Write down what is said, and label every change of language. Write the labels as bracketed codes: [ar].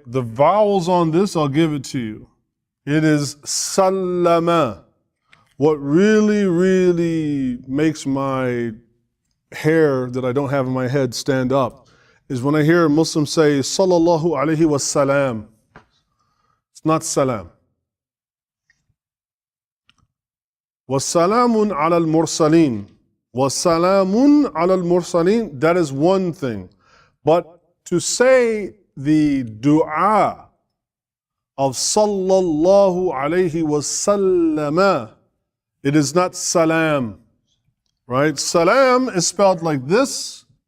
[en] The vowels on this, I'll give it to you. It is sallama. what really makes my hair that I don't have in my head stand up is when I hear Muslims say, Sallallahu alayhi wa salam. It's not salam. [ar] وَسَلَامٌ عَلَى الْمُرْسَلِينَ وَسَلَامٌ عَلَى الْمُرْسَلِينَ, [en] that is one thing. But to say the dua of sallallahu alayhi wa sallam, it is not salam, right? Salam is spelled like this.